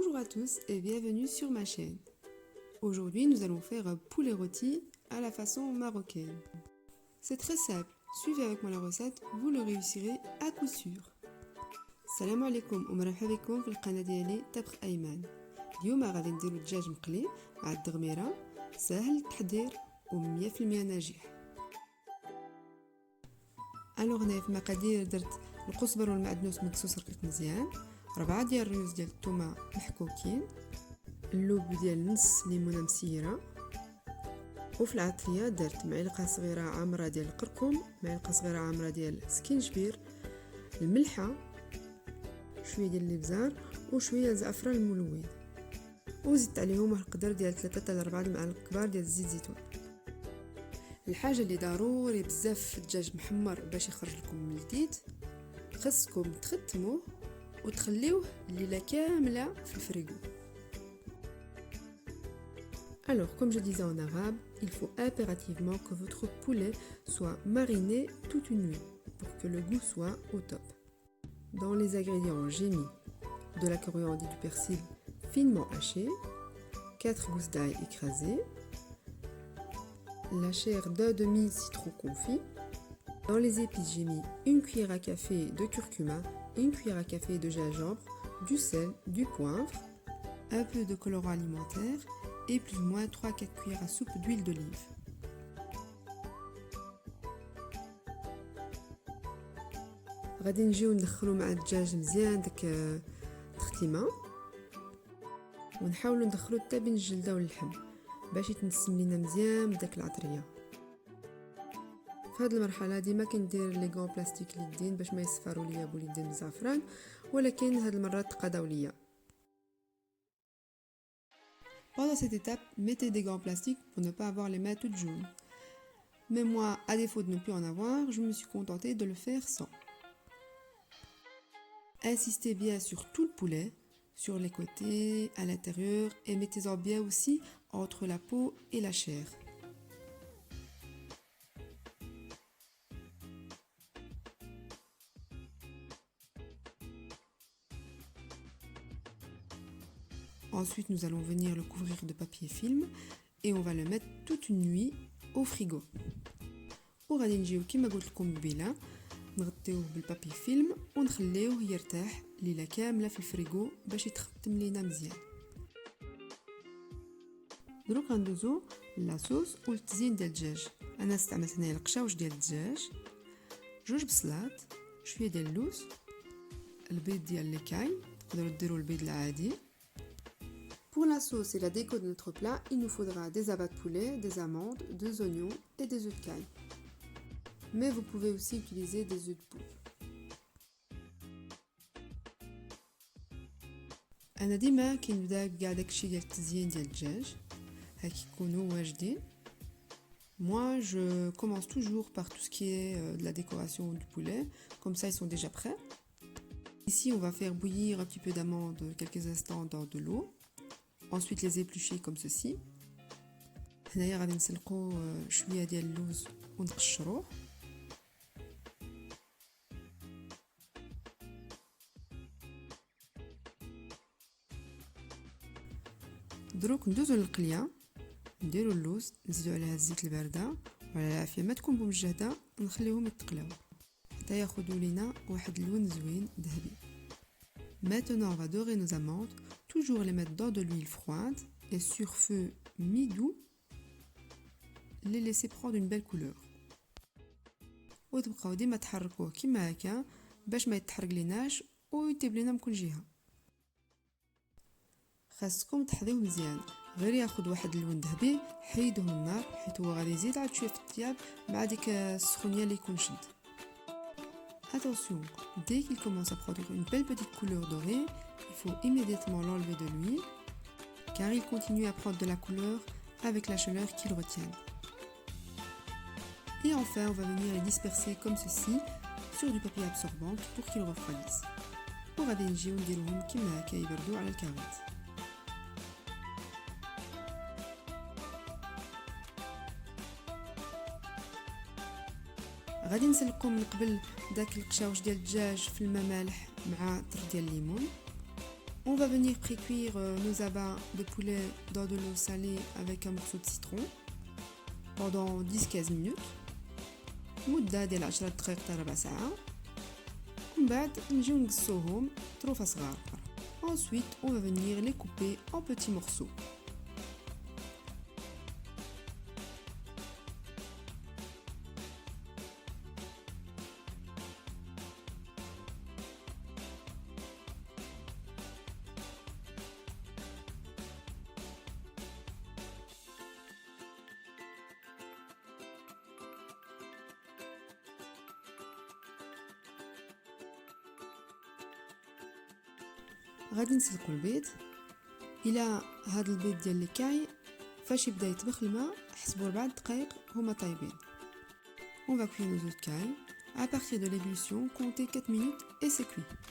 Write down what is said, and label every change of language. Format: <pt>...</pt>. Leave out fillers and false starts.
<fr>tous et bienvenue sur ma chaîne. Aujourd'hui, nous allons faire un poulet rôti à la façon marocaine. C'est très simple, suivez avec moi la recette, vous le réussirez à coup sûr.</fr> <ar>Salam alaikum wa marhaba bikum في القناة ديالي طبخ أيمن. اليوم غادي نديرو الدجاج مقلي مع الدغميرة، سهل التحضير و100% ناجح. هنا في المقادير درت القزبر والمعدنوس مكسوس رقيق مزيان، 4 ديال الريوز ديال الثومه محكوكين، اللوب ديال نص ليمونه مسيره، وفي العطريه درت معلقه صغيره عامره ديال القرقم، معلقه صغيره عامره ديال سكينجبير، الملحه، شويه ديال الابزار وشويه الزعفران الملون، وزدت عليهم واحد القدر ديال 3 حتى 4 المعالق كبار ديال الزيت الزيتون. الحاجه اللي ضروري بزاف في الدجاج محمر باش يخرج لكم من الزيت، خصكم تختموه وتخليوه الليله كامله في الفريغو.</ar> <fr>Alors, comme je disais en arabe, il faut impérativement que votre poulet soit mariné toute une nuit pour que le goût soit au top. Dans les ingrédients, j'ai mis de la coriandre et du persil finement haché, 4 gousses d'ail écrasées, la chair d'un demi-citron confit. Dans les épices, j'ai mis une cuillère à café de curcuma, une cuillère à café de gingembre, du sel, du poivre, un peu de colorant alimentaire et plus ou moins 3-4 cuillères à soupe d'huile d'olive.</fr> <ar>غادي نجيو ندخلو مع الدجاج مزيان داك التختيمه، ونحاولوا ندخلو حتى بين الجلده واللحم باش يتنسم لينا مزيان بداك العطريه. في هذه المرحله ديما كندير</ar> <fr>لي غون بلاستيك</fr> <ar>اليدين باش ما يصفروا ليا بوليدين بالزعفران، ولكن هاد المره تقاداو ليا.</ar> <fr>Pendant cette étape, mettez des gants plastiques pour ne pas avoir les mains toutes jaunes. Mais moi, à défaut de ne plus en avoir, je me suis contentée de le faire sans. Insistez bien sur tout le poulet, sur les côtés, à l'intérieur, et mettez-en bien aussi entre la peau et la chair. Ensuite, nous allons venir le couvrir de papier film et on va le mettre toute une nuit au frigo.</fr> <ar>وغادي نجيو كما قلت لكم قبيله نغطيوه بالبابي فيلم ونخليوه يرتاح ليله كامله في الفريغو باش يتختم لينا مزيان. دروك غندوزو لاصوص والتزيين ديال الدجاج. انا استعملت هنايا القشاوش ديال الدجاج، 2 بصلات، شويه ديال اللوز، البيض ديال ليكاي، تقدروا ديروا البيض العادي.</ar> <fr>Pour la sauce et la déco de notre plat, il nous faudra des abats de poulet, des amandes, 2 oignons et des œufs de caille. Mais vous pouvez aussi utiliser des œufs de poule.</fr> <ar>أنا ديما كي نبدا كاع داكشي ديال التزيين ديال الدجاج هاك يكونوا واجدين.</ar> <fr>Moi, je commence toujours par tout ce qui est de la décoration du poulet, comme ça ils sont déjà prêts. Ici, on va faire bouillir un petit peu d'amandes quelques instants dans de l'eau. Ensuite les éplucher comme ceci.</fr> <ar>هنايا غادي نسلقوا شويه ديال اللوز ونقشروه. دروك ندوزو للقليه، نديرو اللوز، نزيدو عليها الزيت البارده وعلى العافيه ما تكون بمجهده، نخليوهم يتقلاو حتى ياخذوا لينا واحد اللون زوين ذهبي.</ar> <fr>Maintenant, on va dorer nos amandes, toujours les mettre dans de l'huile froide et sur feu mi-doux, les laisser prendre une belle couleur.</fr> <ar>وتبقاو ديما تحركوه كيما هكا باش ما يتحرق ليناش ويطيب لينا من كل جهه. خاصكم تحضيوه مزيان، غير ياخذ واحد اللون ذهبي حيدوه من النار حيت هو غادي يزيد عاد شويه في الطياب مع ديك السخونيه اللي يكون شد.</ar> <fr>Attention, dès qu'il commence à prendre une belle petite couleur dorée, il faut immédiatement l'enlever de l'huile, car il continue à prendre de la couleur avec la chaleur qu'il retient. Et enfin, on va venir les disperser comme ceci sur du papier absorbant pour qu'ils refroidissent.</fr> <ar>وغادي نجيو نديروهم كيما هكا يبردوا على الكاوات. غادي نسلقو من قبل داك القشاوش ديال الدجاج في الماء مالح مع طر ديال الليمون.</ar> <fr>On va venir pré-cuire nos abats de poulet dans de l'eau salée avec un morceau de citron pendant 10-15 minutes.</fr> <ar>مدة ديال 10 دقائق حتى ربع ساعة. ومن بعد نجيو نقصوهم طروفة صغار.</ar> <fr>Ensuite, on va venir les couper en petits morceaux.</fr> <ar>غادي نسلقوا البيض. الى هذا البيض ديال الكاي فاش يبدا يطبخ الماء حسبوا 4 دقائق هما طايبين.</ar> <fr>On va cuire nos œufs de caille. À partir de l'ébullition, comptez 4 minutes et c'est cuit.</fr>